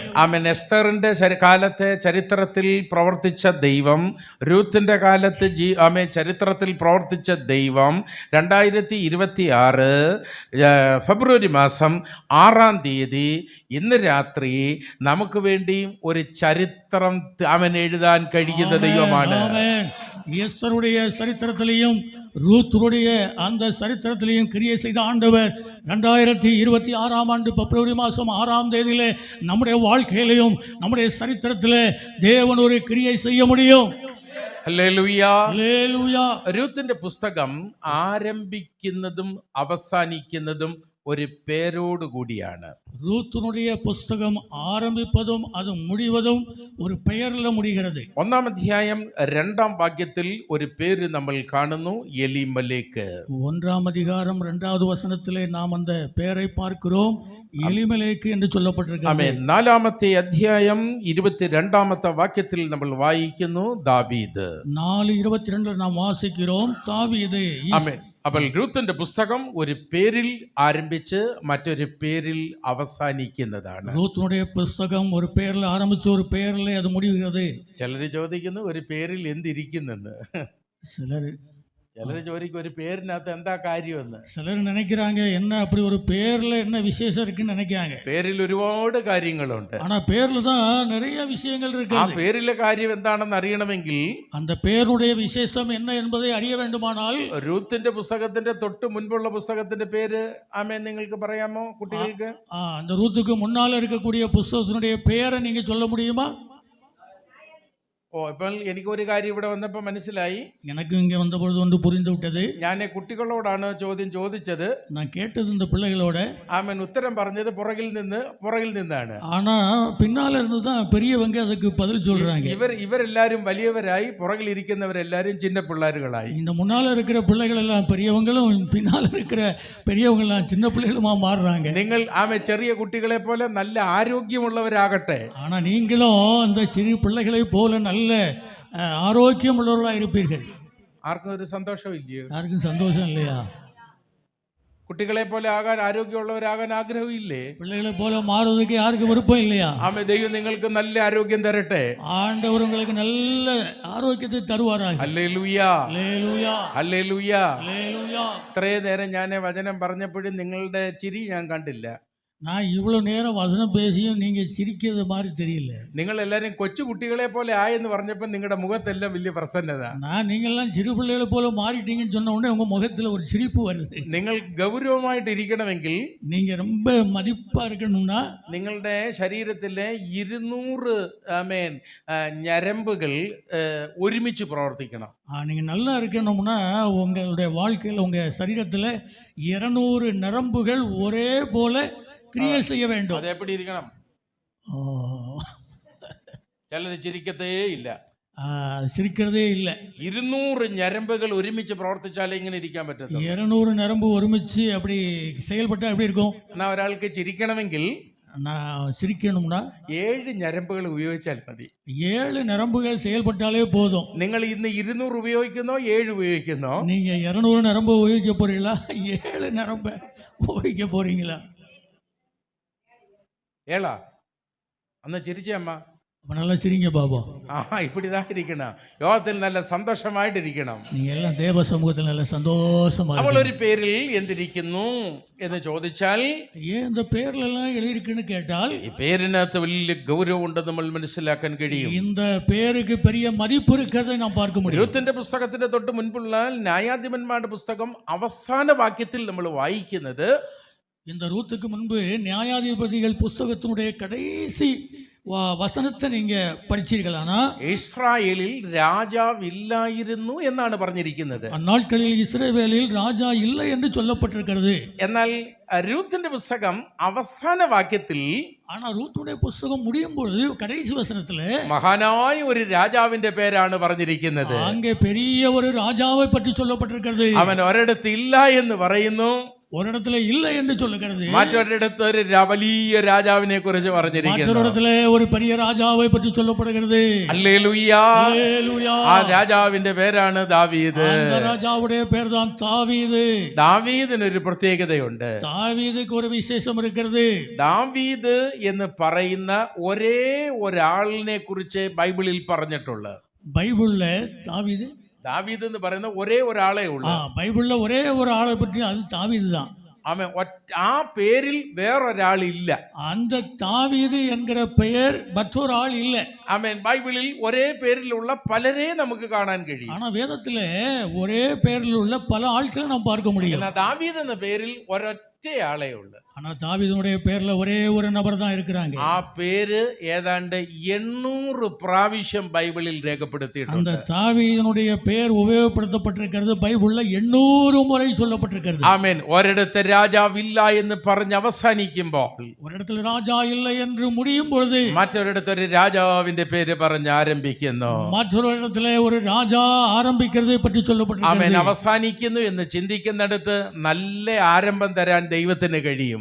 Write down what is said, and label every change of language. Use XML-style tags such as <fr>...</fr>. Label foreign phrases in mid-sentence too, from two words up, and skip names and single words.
<ml>ആമേൻ. എസ്തറിന്റെ കാലത്തെ ചരിത്രത്തിൽ പ്രവർത്തിച്ച ദൈവം, രൂത്തിന്റെ കാലത്ത് ചരിത്രത്തിൽ പ്രവർത്തിച്ച ദൈവം 2026 ഫെബ്രുവരി മാസം 6-ാം തീയതി ഇന്ന് രാത്രി നമുക്ക് വേണ്ടിയും ഒരു ചരിത്രം അവൻ എഴുതാൻ കഴിയുന്ന ദൈവമാണ്.</ml> <ta>எஸ்தருடைய சரித்திரத்திலையும் ரூத்துடைய அந்த சரித்திரத்திலையும் கிரியை செய்த ஆண்டவர் 2026 ஆண்டு பிப்ரவரி மாதம் 6-ஆம் தேதியிலே நம்முடைய வாழ்க்கையிலையும் நம்முடைய சரித்திரத்திலே தேவன் ஒரு கிரியை செய்ய முடியும்.</ta> <ml>ഹല്ലേലൂയ, ഹല്ലേലൂയ. രൂത്തിന്റെ പുസ്തകം ആരംഭിക്കുന്നതും അവസാനിക്കുന്നതും ഒരു പേരോട് കൂടിയാണ്.</ml> <ta>ரூத்தினுடைய புஸ்தகம் ஆரம்பிப்பதும் அது முடிவதும் ஒரு பெயரில் முடிகிறது.</ta> <ml>1-ാം അധ്യായം 2-ാം വാക്യത്തിൽ ഒരു പേര് നമ്മൾ കാണുന്നു, എലിമലേക്ക്.</ml> <ta>1-ஆம் அதிகாரம் 2வது வசனத்திலே நாம் அந்த பெயரை பார்க்கிறோம், எலிமெலேக்கு என்று சொல்லப்பட்டிருக்கிறது.</ta> <ml>ആമേൻ. 4-ാമത്തെ അധ്യായം 22-ാമത്തെ വാക്യത്തിൽ നമ്മൾ വായിക്കുന്നു, ദാവീദ്.</ml> <ta>4:22 நாம் വാസിக்கிறோம், தாவீது.</ta> <ml>ആമേൻ. അപ്പോൾ രൂത്തിന്റെ പുസ്തകം ഒരു പേരിൽ ആരംഭിച്ച് മറ്റൊരു പേരിൽ അവസാനിക്കുന്നതാണ്.</ml> <ta>ரூத்தினுடைய புஸ்தகம் ஒரு பெயரில் ஆரம்பிச்சு ஒரு பெயரில் அது முடிகிறது.</ta> <ml>ചിലർ ചോദിക്കുന്നു ഒരു പേരിൽ എന്തിരിക്കുന്നെന്ന്. ചിലർ ചോദിക്കും ഒരു പേരിനകത്ത് എന്താ കാര്യമെന്ന്.</ml> <ta>சிலர் நினைக்கிறாங்க என்ன அப்படி ஒரு பேர்ல என்ன விசேஷம் இருக்குன்னு நினைக்கிறாங்க.</ta> <ml>പേരിൽ ഒരുപാട് കാര്യങ്ങളുണ്ട്.</ml> <ta>ஆனா பேர்ல தான் நிறைய விஷயங்கள் இருக்கு.</ta> <ml>ആ പേരിലെ കാര്യം എന്താണെന്ന് അറിയണമെങ്കിൽ,</ml> <ta>அந்த பேருடைய விசேஷம் என்ன என்பதை அறிய வேண்டுமானால்,</ta> <ml>രൂത്തിന്റെ പുസ്തകത്തിന്റെ തൊട്ട് മുൻപുള്ള പുസ്തകത്തിന്റെ പേര് ആമേൻ നിങ്ങൾക്ക് പറയാമോ കുട്ടികൾക്ക്?</ml> <ta>அந்த ரூத்துக்கு முன்னால இருக்கக்கூடிய புஸ்தகத்தினுடைய பெயரை நீங்க சொல்ல முடியுமா?</ta> <ml>ഓ ഇപ്പോൾ എനിക്ക് ഒരു കാര്യം ഇവിടെ വന്നപ്പോൾ മനസ്സിലായി.</ml> <ta>எனக்கு இங்கே வந்தபொழுது ஒன்று புரிந்து விட்டது.</ta> <ml>ഞാൻ കുട്ടികളോടാണ് ചോദ്യം ചോദിച്ചത്.</ml> <ta>நான் கேட்டது இந்த பிள்ளைகளோட.</ta> <ml>ആമേൻ. ഉത്തരം പറഞ്ഞത് പുറകിൽ നിന്നാണ്.</ml> <ta>ஆனா பின்னால இருந்து தான் பெரியவங்க அதுக்கு பதில் சொல்றாங்க.</ta> <ml>ഇവരെല്ലാരും വലിയവരായി, പുറകിൽ ഇരിക്കുന്നവരെല്ലാരും ചിന്ന പിള്ളേരുകളായി.</ml> <ta>இந்த முன்னால இருக்கிற பிள்ளைகள் எல்லாம் பெரியவங்களும் பின்னால இருக்கிற பெரியவங்க எல்லாம் சின்ன பிள்ளைகளுமா மாறுறாங்க.</ta> <ml>നിങ്ങൾ ചെറിയ കുട്ടികളെ പോലെ നല്ല ആരോഗ്യമുള്ളവരാകട്ടെ.</ml> <ta>ஆனா நீங்களும் இந்த சிறு பிள்ளைகளை போல நல்ல ஆரோக்கியம் உள்ளவர்களாக இருப்பீர்கள்.</ta> <ml>ആർക്കും ഒരു സന്തോഷം ഇല്ലയോ?</ml> <ta>யாருக்கும் சந்தோஷம் இல்லையா?</ta> <ml>കുട്ടികളെ പോലെ ആകാൻ, ആരോഗ്യമുള്ളവരാകാൻ ആഗ്രഹമില്ലേ?</ml> <ta>பிள்ளைகளை போல மாறுவதற்கு யாருக்கு விருப்பம் இல்லையா?</ta> <ml>ആമേൻ. ദൈവം നിങ്ങൾക്ക് നല്ല ആരോഗ്യം തരട്ടെ.</ml> <ta>ஆண்டவர் உங்களுக்கு நல்ல ஆரோக்கியத்தை தருவாராக.</ta> <ml>ഹല്ലേലൂയ, ഹല്ലേലൂയ, ഹല്ലേലൂയ. ഹല്ലേലൂയ. ഇത്രയും നേരം ഞാൻ വചനം പറഞ്ഞപ്പോഴും നിങ്ങളുടെ ചിരി ഞാൻ കണ്ടില്ല.</ml> <ta>நான் இவ்வளவு நேரம் வசனம் பேசியும் நீங்க சிரிக்கிறது மாதிரி தெரியல.</ta> <ml>നിങ്ങൾ എല്ലാരും കൊച്ചു കുട്ടികളെ പോലെ ആയെന്ന് പറഞ്ഞപ്പോൾ നിങ്ങളുടെ മുഖത്തെല്ലാം വലിയ പ്രസന്നത.</ml> <ta>நீங்கெல்லாம் சிறு பிள்ளைகளை போல மாறிட்டீங்கன்னு சொன்ன உடனே உங்க முகத்துல ஒரு சிரிப்பு வருது.</ta> <ml>നിങ്ങൾ ഗൗരവമായിട്ട് ഇരിക്കണമെങ്കിൽ,</ml> <ta>நீங்க ரொம்ப மதிப்பா இருக்கணும்னா,</ta> <ml>നിങ്ങളുടെ ശരീരത്തിലെ 200 ഞരമ്പുകൾ ഒരുമിച്ച് പ്രവർത്തിക്കണം.</ml> <ta>நீங்க நல்லா இருக்கணும்னா உங்களுடைய வாழ்க்கையில் உங்க சரீரத்துல 200 நரம்புகள் ஒரே போல கிரியை செய்ய வேண்டும். அது எப்படி இருக்கணும்?</ta> <ml>ചിലർ ചിരിക്കത്തേ ഇല്ല,</ml> <ta>சிரிக்கிறதே இல்லை.</ta> <ml>200 ഞരമ്പുകൾ ഒരുമിച്ച് പ്രവർത്തിച്ചാലേ ഇങ്ങനെ ഇരിക്കാൻ പറ്റത്തുള്ളൂ.</ml> <ta>200 நரம்பு ஒருமிச்சு அப்படி செயல்பட்டா எப்படி இருக்கும்?</ta> <ml>എന്നാ ഒരാൾക്ക് ചിരിക്കണമെങ്കിൽ</ml> <ta>நான் சிரிக்கணும்னா</ta> <ml>7 ഞരമ്പുകൾ ഉപയോഗിച്ചാൽ മതി.</ml> <ta>7 நரம்புகள் செயல்பட்டாலே போதும்.</ta> <ml>നിങ്ങൾ ഇന്ന് 200 ഉപയോഗിക്കുന്നോ 7 ഉപയോഗിക്കുന്നോ?</ml> <ta>நீங்க 200 நரம்பு உபயோகிக்க போறீங்களா, 7 நரம்பை உபயோகிக்க போறீங்களா?</ta> <ml>ஏழா അന്ന് ചിരിച്ചേ അമ്മ.</ml> <ta>அப்ப நல்லா சிரிங்க பாபா. இப்படிதான் இருக்கணும். யோகத்தில் நல்ல சந்தோஷமாയിട്ട് ഇരിക്കണം. நீங்க எல்லாம் தேவ சமூகத்தில் நல்ல சந்தோஷமா.</ta> <ml>അവൾ ഒരു പേരിൽ എന്തിരിക്കുന്നു എന്ന് ചോദിച്ചാൽ,</ml> <ta>ஏன் இந்த பேர்ல எல்லாம் எழுதியிருக்குன்னு கேட்டால்,</ta> <ml>ഈ പേരിനകത്ത് വലിയ ഗൗരവം ഉണ്ടെന്ന് നമ്മൾ മനസ്സിലാക്കാൻ കഴിയും.</ml> <ta>இந்த பேருக்கு பெரிய மதிப்பு இருக்கிறதை நாம் பார்க்க முடியும்.</ta> <ml>രൂത്തിന്റെ പുസ്തകത്തിന്റെ തൊട്ട് മുൻപുള്ള ന്യായാധിപന്മാരുടെ പുസ്തകം അവസാന വാക്യത്തിൽ നമ്മൾ വായിക്കുന്നത്,</ml> <ta>இந்த ரூத்துக்கு முன்பு நியாயாதிபதிகள் புஸ்தகத்தினுடைய கடைசி வசனத்தை நீங்க படிச்சீர்களானா,</ta> <ml>ഇസ്രായേലിൽ രാജാവില്ലായിരുന്നു എന്നാണ് പറഞ്ഞിരിക്കുന്നത്.</ml> <ta>அந்நாட்களில் இஸ்ரவேலில் ராஜா இல்லை என்று சொல்லப்பட்டிருக்கிறது.</ta> <ml>എന്നാൽ രൂത്തിന്റെ പുസ്തകം അവസാന വാക്യത്തിൽ,</ml> <ta>ஆனா ரூத்துடைய புஸ்தகம் முடியும் பொழுது கடைசி வசனத்துல</ta> <ml>മഹാനായ ഒരു രാജാവിന്റെ പേരാണ് പറഞ്ഞിരിക്കുന്നത്.</ml> <ta>அங்கே பெரிய ஒரு ராஜாவை பற்றி சொல்லப்பட்டிருக்கிறது.</ta> <ml>അവൻ ഒരിടത്ത് ഇല്ല എന്ന് പറയുന്നു,</ml> <ta>ஒரு இடத்துல இல்லை என்று சொல்லுகிறது.</ta> <ml>മറ്റൊരിടത്ത് ഒരു വലിയ രാജാവിനെ കുറിച്ച് പറഞ്ഞിരിക്കുന്നു.</ml> <ta>மற்றொரு ஒரு பெரிய ராஜாவை பற்றி சொல்லப்படுகிறது.</ta> <ml>ഹല്ലേലൂയ. ആ രാജാവിന്റെ പേരാണ് ദാവീദ്.</ml> <ta>அந்த ராஜாவுடைய பேர் தான் தாவீது.</ta> <ml>ദാവീദിന് ഒരു പ്രത്യേകതയുണ്ട്.</ml> <ta>தாவீதுக்கு ஒரு விசேஷம் இருக்கிறது.</ta> <ml>ദാവീദ് എന്ന് പറയുന്ന ഒരേ ഒരാളിനെ കുറിച്ച് ബൈബിളിൽ പറഞ്ഞിട്ടുള്ളൂ.</ml> <ta>பைபிள்ல</ta> <ml>ദാവീദ് എന്ന് പറയുന്ന ഒരേ ഒരാളേ ഉള്ളൂ.</ml> <ta>பைபிள்ல ஒரே ஒரு ஆளை பற்றி, அது தாவீது தான்.</ta> <ml>ആമേൻ. ആ പേരിൽ വേറൊരാളില്ല.</ml> <ta>அந்த தாவீது என்கிற பெயர் மற்றொரு ஆள் இல்லை.</ta> <ml>ആമേൻ. ബൈബിളിൽ ഒരേ പേരിലുള്ള പലരെ നമുക്ക് കാണാൻ കഴിയും.</ml> <ta>ஆனா வேதத்துல ஒரே பெயரில் உள்ள பல ஆட்களை நாம் பார்க்க முடியும்.</ta> <ml>ദാവീദ് എന്ന പേരിൽ ഒരൊറ്റ ആളേ ഉള്ളൂ.</ml> <ta>ஆனா தாவீதுடைய பேர்ல ஒரே ஒரு நபர் தான் இருக்கிறாங்க.</ta> <ml>ആ പേര് ഏതാണ്ട് 800 പ്രാവശ്യം ബൈബിളിൽ രേഖപ്പെടുത്തിയിട്ടുണ്ട്.</ml> <ta>அந்த தாவீதுடைய பெயர் உபயோகப்படுத்தப்பட்டிருக்கிறது. பைபிள்ல 800 முறை சொல்லப்பட்டிருக்கிறது.</ta> <ml>ആമേൻ. ഒരിടത്ത് രാജാവില്ല എന്ന് പറഞ്ഞ് അവസാനിക്കുമ്പോൾ,</ml> <ta>ஒரிடத்தில் ராஜா இல்லை என்று முடியும் பொழுது,</ta> <ml>മറ്റൊരിടത്ത് ഒരു രാജാവിന്റെ പേര് പറഞ്ഞ് ആരംഭിക്കുന്നു.</ml> <ta>മറ്റൊരു இடத்துல ஒரு ராஜா ஆரம்பிக்கிறதை பற்றி சொல்லப்பட்டிருக்கிறது.</ta> <ml>ആമേൻ. അവസാനിക്കുന്നു എന്ന് ചിന്തിക്കുന്നിടത്ത് നല്ല ആരംഭം തരാൻ ദൈവത്തിന് കഴിയും.</ml>